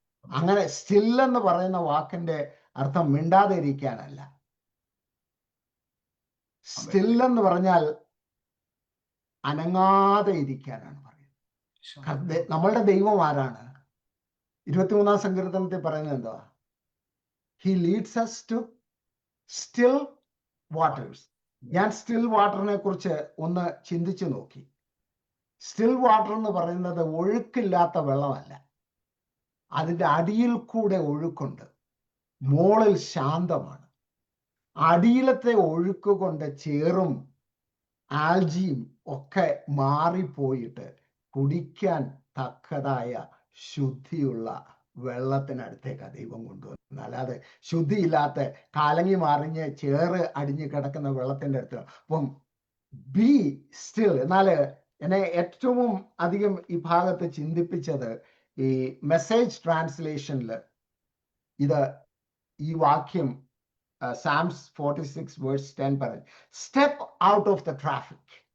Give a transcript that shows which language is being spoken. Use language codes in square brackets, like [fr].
[ml] അങ്ങനെ സ്റ്റിൽ എന്ന് പറയുന്ന വാക്കിന്റെ അർത്ഥം മിണ്ടാതെ ഇരിക്കാനല്ല. സ്റ്റിൽ എന്ന് പറഞ്ഞാൽ അനങ്ങാതെ ഇരിക്കാനാണ് പറയുന്നത്. നമ്മളുടെ ദൈവം ആരാണ്? 23-ാം സങ്കീർത്തനത്തിൽ പറയുന്നത് എന്തുവാ? [en] He leads us to still waters. [ml] ഞാൻ സ്റ്റിൽ വാട്ടറിനെ കുറിച്ച് ഒന്ന് ചിന്തിച്ചു നോക്കി. സ്റ്റിൽ വാട്ടർ എന്ന് പറയുന്നത് ഒഴുക്കില്ലാത്ത വെള്ളമല്ല. അതിൻ്റെ അടിയിൽ കൂടെ ഒഴുക്കുണ്ട്. മോളിൽ ശാന്തമാണ്. അടിയിലത്തെ ഒഴുക്ക് കൊണ്ട് ചേറും ആൽജിയും ഒക്കെ മാറിപ്പോയിട്ട് കുടിക്കാൻ തക്കതായ ശുദ്ധിയുള്ള വെള്ളത്തിനടുത്തേക്കാണ് ദൈവം കൊണ്ടുവന്നത്. അല്ലാതെ ശുദ്ധിയില്ലാത്ത കലങ്ങി മറിഞ്ഞ് ചേറ് അടിഞ്ഞ് കിടക്കുന്ന വെള്ളത്തിൻ്റെ അടുത്ത്. അപ്പം [en] Be still. [ml] എന്നാൽ എന്നെ ഏറ്റവും അധികം ഈ ഭാഗത്ത് ചിന്തിപ്പിച്ചത് ഈ മെസ്സേജ് ട്രാൻസ്ലേഷനിൽ ഈ വാക്യം Psalms 46 verse 10 പറയും, [en] step out of the traffic,